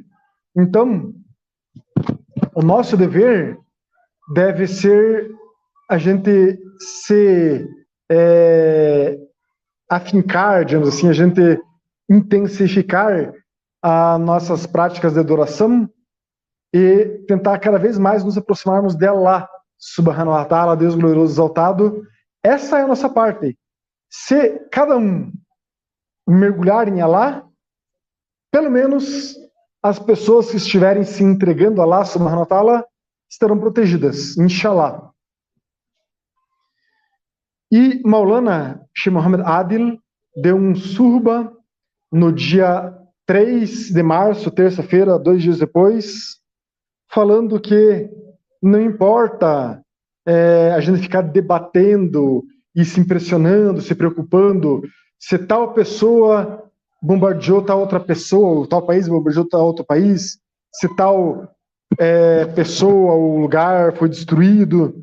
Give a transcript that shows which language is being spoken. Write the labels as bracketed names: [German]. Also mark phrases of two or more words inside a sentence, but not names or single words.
[Portuguese] Então, o nosso dever deve ser a gente se afincar, digamos assim, a gente intensificar as nossas práticas de adoração e tentar cada vez mais nos aproximarmos dela lá, [Arabic] سبحانه وتعالى, [Portuguese] Deus glorioso exaltado. Essa é a nossa parte. Se cada um mergulhar em Allah, pelo menos as pessoas que estiverem se entregando a Allah, [Arabic] سبحانه وتعالى, [Portuguese] estarão protegidas, inshallah. E Maulana Sheikh Muhammad Adil deu um surba no dia 3 de março, terça-feira, 2 dias depois, falando que não importa a gente ficar debatendo e se impressionando, se preocupando, se tal pessoa bombardeou tal outra pessoa, ou tal país bombardeou tal outro país, se tal pessoa ou lugar foi destruído.